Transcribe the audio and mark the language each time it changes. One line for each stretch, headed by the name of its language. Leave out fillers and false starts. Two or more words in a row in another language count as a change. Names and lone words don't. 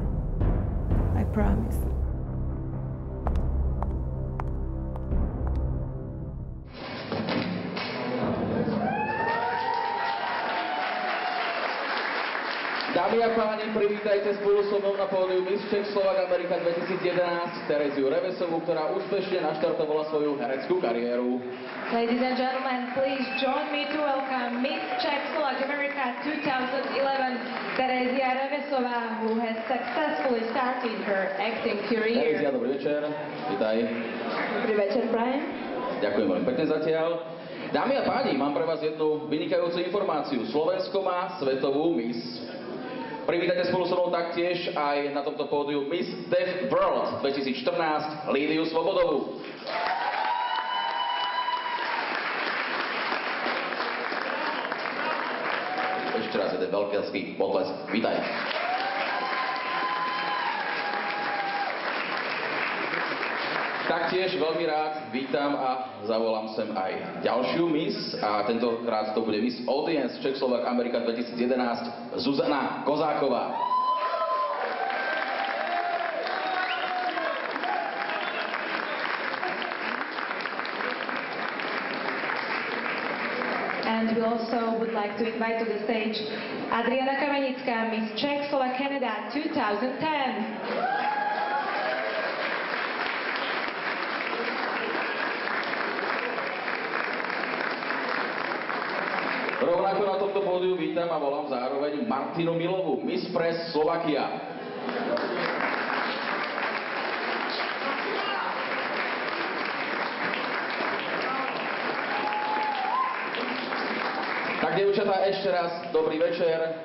English: I promise.
Slovak: Dámy a páni, privítajte spolu so mnou na pódiu Miss Czech Slovak America 2011 Tereziu Revesovú, ktorá úspešne naštartovala svoju hereckú kariéru.
English: Ladies and gentlemen, please join me to welcome Miss Czech Slovak America 2011, Terezia Revesová, who has successfully started her acting career.
Slovak: Terezia, dobrý večer. Vítaj. Dobrý večer, Brian. Ďakujem veľmi pekne zatiaľ. Dámy a páni, mám pre vás jednu vynikajúcu informáciu. Slovensko má svetovú Miss. Privítajte spolu so mnou taktiež aj na tomto pódiu Miss Deaf World 2014 Lídiu Svobodovú. Ešte raz jeden veľký potlesk. Vítaj. Taktiež veľmi rád vítam a zavolám sem aj ďalšiu Miss a tentokrát to bude Miss Audience Czech Slovak America 2011 Zuzana Kozáková.
English: And we also would like to invite to the stage Adriana Kamenická, Miss Czech Slovak Canada 2010.
Slovak: Rovnako na tomto pódiu vítam a volám zároveň Martinu Milovú, Miss Press Slovakia. Tak, dievčatá, ešte raz dobrý večer.